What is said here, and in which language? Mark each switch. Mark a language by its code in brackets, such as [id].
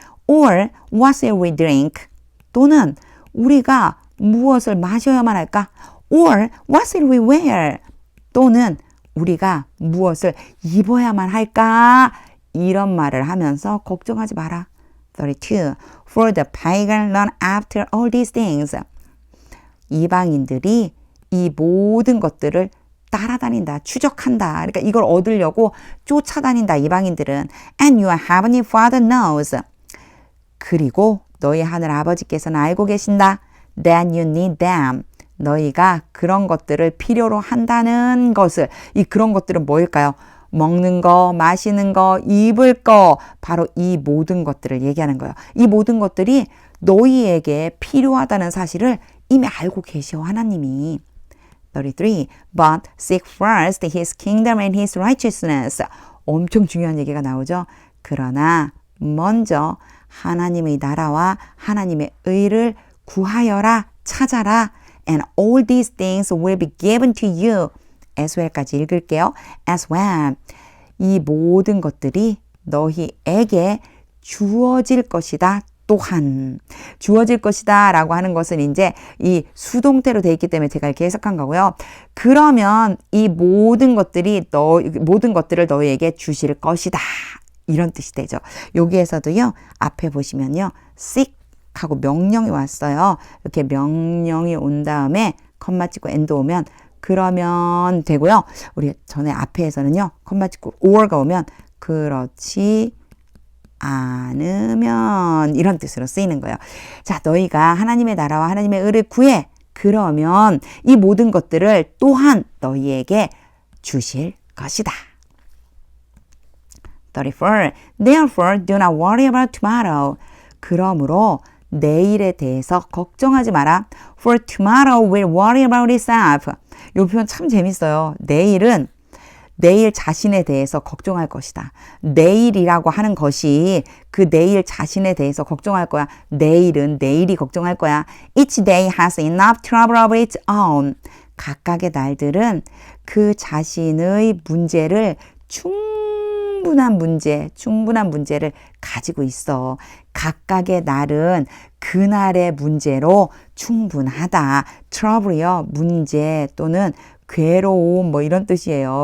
[en] Or what shall we drink? [ko] 또는 우리가 무엇을 마셔야만 할까? [en] Or what shall we wear? [ko] 또는 우리가 무엇을 입어야만 할까? 이런 말을 하면서 걱정하지 마라. 32. [en] For the pagan run after all these things. [ko] 이방인들이 이 모든 것들을 따라다닌다, 추적한다. 그러니까 이걸 얻으려고 쫓아다닌다, 이방인들은. [en] And your heavenly Father knows. [ko] 그리고 너희 하늘 아버지께서는 알고 계신다. [en] That you need them. [ko] 너희가 그런 것들을 필요로 한다는 것을 이 그런 것들은 뭐일까요? 먹는 거, 마시는 거, 입을 거 바로 이 모든 것들을 얘기하는 거예요. 이 모든 것들이 너희에게 필요하다는 사실을 이미 알고 계셔 하나님이. 33. [en] But seek first his kingdom and his righteousness. [ko] 엄청 중요한 얘기가 나오죠. 그러나 먼저 하나님의 나라와 하나님의 의를 구하여라, 찾아라. [en] And all these things will be given to you. as well [ko] 까지 읽을게요. [en] as well. [ko] 이 모든 것들이 너희에게 주어질 것이다. 또한 주어질 것이다 라고 하는 것은 이제 이 수동태로 되어 있기 때문에 제가 이렇게 해석한 거고요. 그러면 이 모든 것들을 너희에게 주실 것이다. 이런 뜻이 되죠. 여기에서도요. 앞에 보시면요. seek 하고 명령이 왔어요. 이렇게 명령이 온 다음에 컴마 찍고 and 오면 그러면 되고요. 우리 전에 앞에서는요. 컴마 찍고 or가 오면 그렇지 않으면 이런 뜻으로 쓰이는 거예요. 자, 너희가 하나님의 나라와 하나님의 의를 구해. 그러면 이 모든 것들을 또한 너희에게 주실 것이다. 34. [en] Therefore, do not worry about tomorrow. [ko] 그러므로 내일에 대해서 걱정하지 마라. [en] For tomorrow will worry about itself. [ko] 이 표현 참 재밌어요. 내일은 내일 자신에 대해서 걱정할 것이다. 내일이라고 하는 것이 그 내일 자신에 대해서 걱정할 거야. 내일은 내일이 걱정할 거야. [en] Each day has enough trouble of its own. [ko] 각각의 날들은 그 자신의 문제를 충분한 문제를 가지고 있어. 각각의 날은 그날의 문제로 충분하다. trouble이요. 문제 또는 괴로움 뭐 이런 뜻이에요.